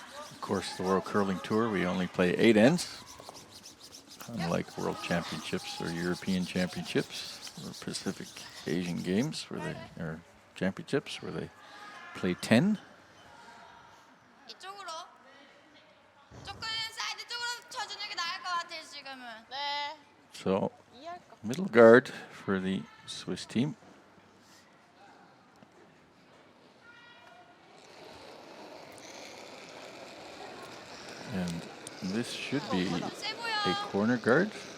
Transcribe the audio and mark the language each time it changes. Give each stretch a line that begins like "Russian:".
English: Of course, the World Curling Tour, we only play 8 ends. Unlike World Championships or European Championships or Pacific Asian Games, or Championships, where they play 10.
Korean: 이쪽으로. 조금 사이드 쪽으로 쳐주는 게 나을 것 같아요, 지금은. 네.
English: So, middle guard for the Swiss team. And this should be a corner guard.